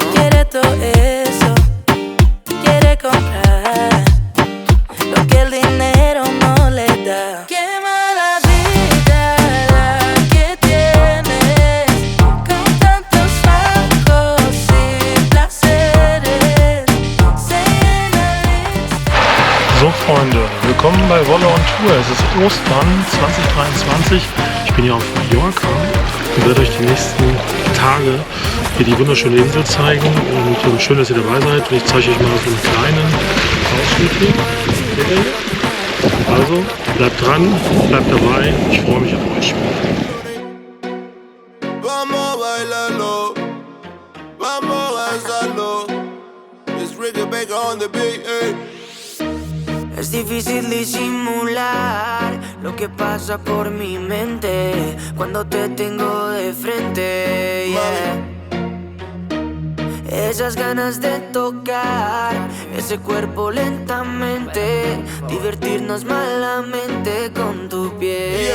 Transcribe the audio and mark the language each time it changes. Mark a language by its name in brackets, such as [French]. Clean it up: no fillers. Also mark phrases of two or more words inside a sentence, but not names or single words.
[Spanish] Quiere todo eso, quiere comprar lo que el dinero no le da. Qué mala vida la que tienes, con tantos bajos y placeres. Se llena el [German] So Freunde, willkommen bei Wolle und Tour. Es ist Ostern 2023. Ich bin hier auf Mallorca und werde euch die nächsten Tage hier die wunderschöne Insel zeigen. Und schön, dass ihr dabei seid. Und ich zeige euch mal so einen kleinen Ausschnitt hier. Also bleibt dran, bleibt dabei. Ich freue mich auf euch. [Spanish] Vamos a bailarlo, vamos a danzarlo. [English] It's Ricky Baker on the beat, ey. [Spanish] Es difícil disimular lo que pasa por mi mente cuando te tengo de frente, yeah. Esas ganas de tocar ese cuerpo lentamente, divertirnos malamente con tu piel.